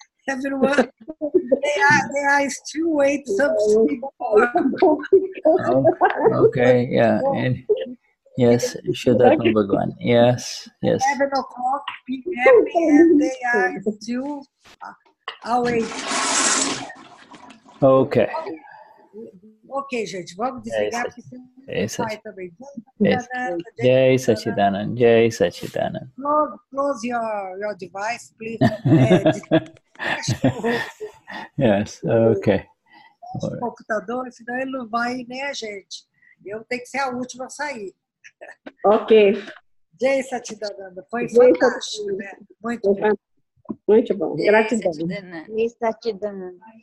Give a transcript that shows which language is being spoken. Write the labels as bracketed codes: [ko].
[en] Everyone, they are still waiting something. Okay, yeah. And yes, Vishuddhatma Bhagavan. Yes. 7 o'clock p.m. and they are still awake. Okay. [pt] Ok, gente, vamos desligar porque você vai também. [sa] Jai Sachidanand, Jai Sachidanand. [en] Close your device, please. Yes, okay. [pt] O computador, senão ele não vai, né, gente? Eu tenho que ser a última a sair. Ok. Jai Sachidananda, foi fantástico, né? Muito bom. Muito bom. Gratidão. [sa] Jai Sachidananda.